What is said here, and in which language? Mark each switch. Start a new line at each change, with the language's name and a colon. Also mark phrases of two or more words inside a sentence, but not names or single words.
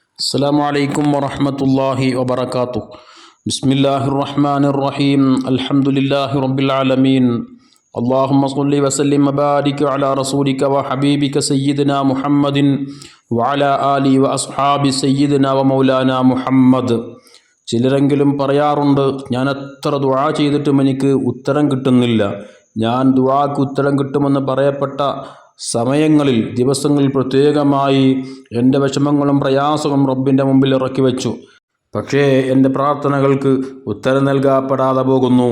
Arabic: السلام عليكم ورحمة الله وبركاته. بسم الله الرحمن الرحيم. الحمد لله رب العالمين. اللهم صل وسلم وبارك على رسولك وحبيبك سيدنا محمد وعلى آله وأصحاب سيدنا ومولانا محمد.
Malayalam: ചിലരെങ്കിലും പറയാറുണ്ട്, ഞാൻ എത്ര ദുആ ചെയ്തിട്ടും എനിക്ക് ഉത്തരം കിട്ടുന്നില്ല. ഞാൻ ദുആക്ക് ഉത്തരം കിട്ടുമെന്ന് പറയപ്പെട്ട സമയങ്ങളിൽ, ദിവസങ്ങളിൽ പ്രത്യേകമായി എൻ്റെ വിഷമങ്ങളും പ്രയാസവും റബ്ബിൻ്റെ മുമ്പിൽ ഇറക്കി വെച്ചു. പക്ഷേ എൻ്റെ പ്രാർത്ഥനകൾക്ക് ഉത്തരം നൽകപ്പെടാതെ പോകുന്നു.